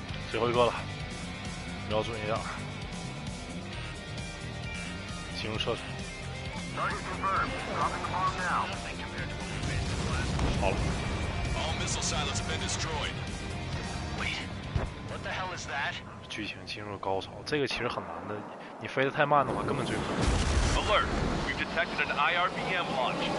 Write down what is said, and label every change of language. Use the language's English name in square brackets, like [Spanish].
[Chinese] 最后一个了，瞄准一下，进入射程， [English] Target confirmed. Dropping the bomb now. Nothing compared to what we've been through the last. [Chinese] 好了， [English] All missile silos have been destroyed. Wait. What the hell is that? [Chinese] 剧情进入高潮，这个其实很难的，你飞得太慢的话根本追不上。 [English] Alert! We've detected an IRBM launch.